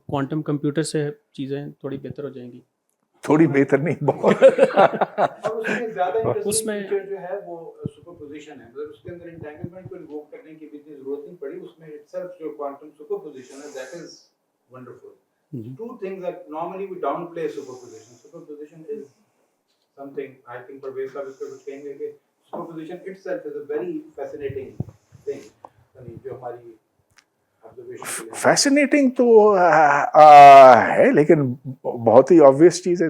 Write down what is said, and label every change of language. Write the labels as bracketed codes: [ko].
[ur] Quantum computer سے چیزیں تھوڑی بہتر ہو جائیں گی. تھوڑی بہتر نہیں بہت. اور اس میں زیادہ اس میں فیچر جو ہے وہ سپر پوزیشن ہے. مطلب اس کے اندر انٹینگلمنٹ کو انووک کرنے کی بھی اتنی ضرورت نہیں پڑی. اس میں اٹ سیلف جو کوانٹم سپر پوزیشن ہے [en] That is wonderful. Two things that normally we downplay superposition. Superposition is something I think Parvez sahab [ur] اس پہ کچھ کہیں گے کہ [en] superposition itself is a very fascinating thing. [ur] یعنی جو ہماری فیسنیٹنگ تو ہے لیکن بہت ہی آبویس چیز ہے.